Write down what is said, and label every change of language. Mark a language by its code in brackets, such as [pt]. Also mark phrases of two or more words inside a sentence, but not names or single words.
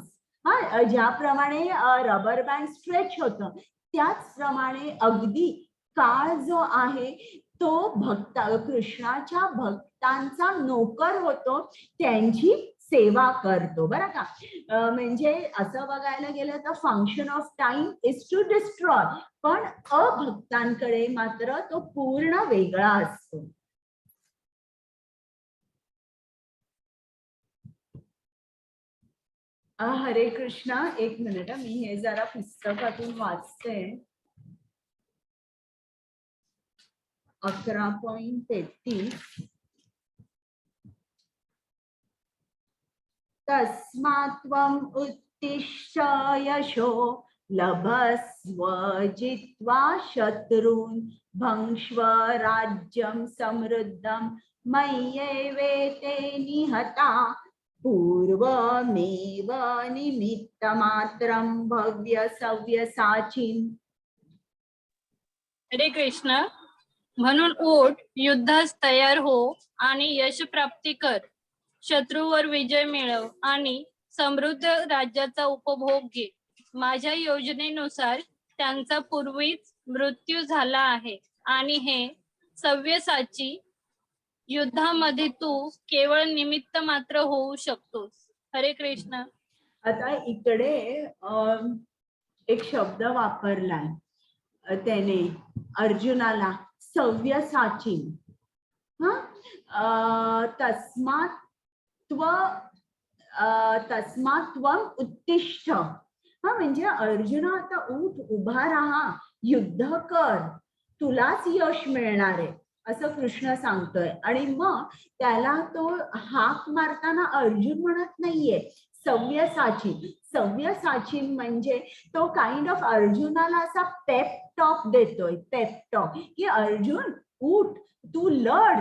[mr] ज्याप्रमाणे [en] rubber band [mr] स्ट्रेच होतं त्याचप्रमाणे अगदी काळ जो आहे तो कृष्णाच्या भक्तांचा नोकर होतो, त्यांची सेवा करतो बरं का. म्हणजे असं बघायला गेलं तर [en] function of time is to destroy, [mr] पण अभक्तांकडे मात्र तो पूर्ण वेगळा असतो. हरे कृष्णा. एक मिनिट, मी हे जरा पुस्तकातून वाचते. [sa] 11.33 तस्मात्त्वम् उत्तिष्ठ यशो लभस्व जित्वा शत्रून् भङ्क्ष्व राज्यं समृद्धं मय्येवेते निहता पूर्वमेव निमित्तमात्रं भव्य सव्यसाचिन्. [mr] हरे कृष्ण. म्हणून उठ, युद्धास तयार हो आणि यश प्राप्ती कर. शत्रूवर विजय मिळव आणि समृद्ध राज्याचा उपभोग घे. माझ्या योजनेनुसार त्यांचा पूर्वीच मृत्यू झाला आहे आणि हे सव्यसाची युद्धामध्ये तू केवळ निमित्त मात्र होऊ शकतोस. हरे कृष्ण. आता इकडे एक शब्द वापरलाय त्याने अर्जुनाला, सव्यसाची. [sa] तस्मात्त्वम् उत्तिष्ठ. [mr] म्हणजे अर्जुना आता उभा राहा, युद्ध कर, तुलाच यश मिळणार आहे असं कृष्ण सांगतोय. आणि मग त्याला तो हाक मारताना अर्जुन म्हणत नाहीये सव्यसाची. सव्यसाची म्हणजे तो [en] kind of [mr] अर्जुनाला असा [en] pep talk [mr] देतोय, [en] pep talk [mr] की अर्जुन उठ, तू लढ.